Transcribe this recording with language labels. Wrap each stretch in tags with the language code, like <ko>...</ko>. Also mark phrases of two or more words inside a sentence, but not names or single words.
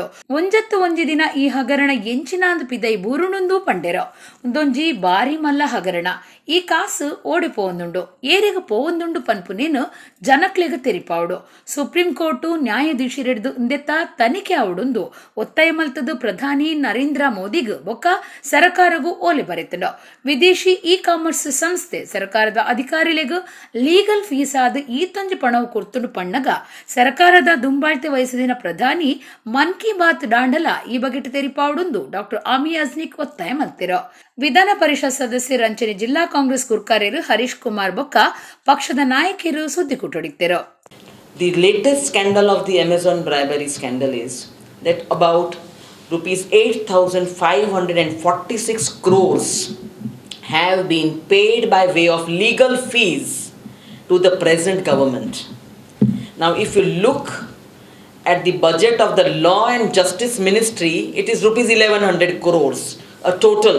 <tcy>ಒಂಜತ್ತು ದಿನ ಈ ಹಗರಣ ಎಂಚಿನಾಂದು ಪಿದೈ ಬೂರುಣುಂದು ಪಂಡೆರೋ ಒಂದೊಂಜಿ ಬಾರಿ ಮಲ್ಲ ಹಗರಣ. ಈ ಕಾಸು ಓಡಿಪೋವೊಂದುಂಡು ಏರಿಗ ಪೋವೊಂದುಂಡು ಪನ್ಪು ನೀನು ಜನಕ್ಲೆಗ ತೆರಿಪಾವುಡು. ಸುಪ್ರೀಂ ಕೋರ್ಟು ನ್ಯಾಯಾಧೀಶರಿಡ್ದು ಇಂದೆತ್ತ ತನಿಖೆ ಆವುಡುಂದು ಒತ್ತಾಯ ಮಲ್ತದು ಪ್ರಧಾನಿ ನರೇಂದ್ರ ಮೋದಿಗೂ ಬೊಕ್ಕ ಸರ್ಕಾರಗೂ ಓಲೆ ಬರೆತಂಡು. ವಿದೇಶಿ ಇ-ಕಾಮರ್ಸ್ ಸಂಸ್ಥೆ ಸರ್ಕಾರದ ಅಧಿಕಾರಿಗಳಿಗೂ</tcy> <en>legal fees</en> <tcy>ಆದ ಈತೊಂಜಿ ಪಣವು ಕೊರ್ತುಂಡು ಪಣ್ಣಗ ಸರ್ಕಾರದ ದುಂಬಾಳ್ತೆ ವಹಿಸಿದ ಪ್ರಧಾನಿ ಮನ್ ಕಿ ಬಾತ್ ಡಾಂಡಲ ಈ ಬಗೆಟ್ ತೆರಿಪಾವುಡುಂದು ಡಾಕ್ಟರ್ ಅಮಿ ಯಜ್ನಿಕ್ ಒತ್ತಾಯ ಮಲ್ತಿರೋ. ವಿಧಾನ ಪರಿಷತ್ ಸದಸ್ಯ ರಂಚನೆ ಜಿಲ್ಲಾ ಕಾಂಗ್ರೆಸ್ ಗುರ್ಕಾರ್ಯರು ಹರೀಶ್ ಕುಮಾರ್ ಬೊಕ್ಕ ಪಕ್ಷದ ನಾಯಕರು ಸುದ್ದಿ ಕುಟುಡಿತ್ತರು.</tcy> <en>The latest scandal of the Amazon bribery scandal is that about rupees 8,546 crores have been paid by way of legal fees to the present government. Now, if you look at the budget of the Law and Justice Ministry, it is rupees 1,100 crores, a total.</en>